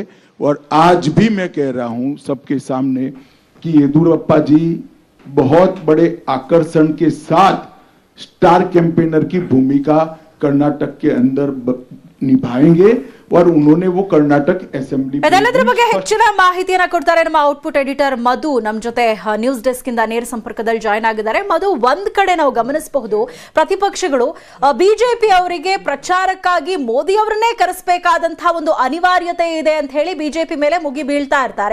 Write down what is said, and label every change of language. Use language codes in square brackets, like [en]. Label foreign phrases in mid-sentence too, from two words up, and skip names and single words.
[hi] और आज भी मैं कह रहा हूं सबके सामने कि येदुरप्पा जी बहुत बड़े आकर्षण के साथ [en] star campaigner [hi] की भूमिका कर्नाटक के अंदर निभाएंगे और उन्होंने वो कर्नाटक असेंबली [kn] ಇದೆಲ್ಲದರ ಬಗ್ಗೆ ಹೆಚ್ಚಿನ ಮಾಹಿತಿಯನ್ನ ಕೊಡ್ತಾರೆ ನಮ್ಮ [en] output editor [kn] ಮಧು. ನಮ್ಮ ಜೊತೆ [en] news desk [kn] ಇಂದ ನೇರ ಸಂಪರ್ಕದಲ್ಲಿ ಜಾಯ್ನ್ ಆಗಿದ್ದಾರೆ. ಮಧು, ಒಂದ್ ಕಡೆ ನಾವು ಗಮನಿಸಬಹುದು ಪ್ರತಿಪಕ್ಷಗಳು ಬಿಜೆಪಿ ಅವರಿಗೆ ಪ್ರಚಾರಕ್ಕಾಗಿ ಮೋದಿ ಅವರನ್ನೇ ಕರೆಸಬೇಕಾದಂತಹ ಒಂದು ಅನಿವಾರ್ಯತೆ ಇದೆ ಅಂತ ಹೇಳಿ ಬಿಜೆಪಿ ಮೇಲೆ ಮುಗಿ ಬೀಳ್ತಾ ಇರ್ತಾರೆ.